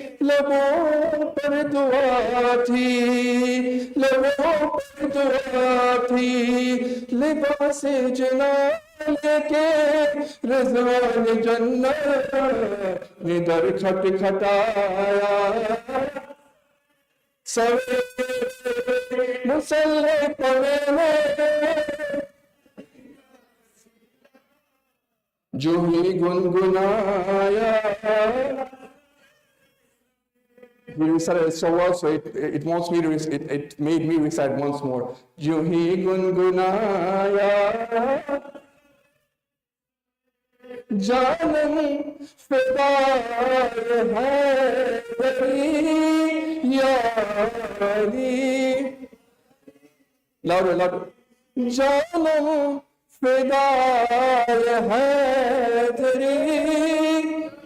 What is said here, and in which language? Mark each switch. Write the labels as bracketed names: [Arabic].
[Urdu] لبوں پر دعا تھی لبوں پر دعا تھی لباس جنان لے کے رضوان جنت نے در کھٹ کھٹایا سویرے مسلح پہ میرے جو ہی گنگنایا. [English] We recited it so well, so it wants me to it made me recite once more. [Urdu] جو ہی گنگنایا جانم فدائے حیدری یا علی louder louder جانم فدائے حیدری